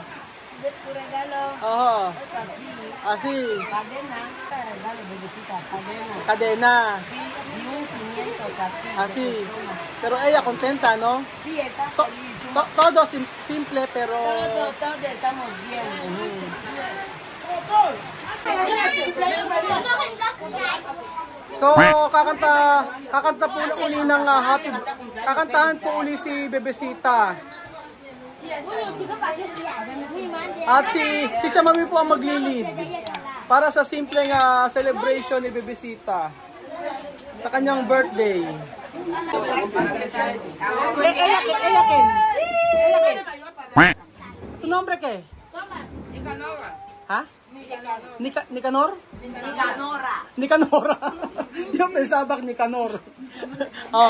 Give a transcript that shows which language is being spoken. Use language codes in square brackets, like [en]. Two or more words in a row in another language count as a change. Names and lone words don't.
[es] De su regalo Ajá. es así. Así, Cadena. Este regalo, bebecita. Cadena. cadena, Sí, y un 500 así. así. de persona. Pero ella contenta, ¿no? Sí, está To- feliz. todo simple, pero... Todos estamos bien. [tl] So, kakanta po uli ng kakantahan po uli si Bebecita. At si Chamami po ang maglilid para sa simpleng celebration ni Bebecita sa kanyang birthday. Eyakin. [es] Tu nombre qué? ¿Ha? Nicanor? Nicanora. Yo pensaba que Nicanor. Oh.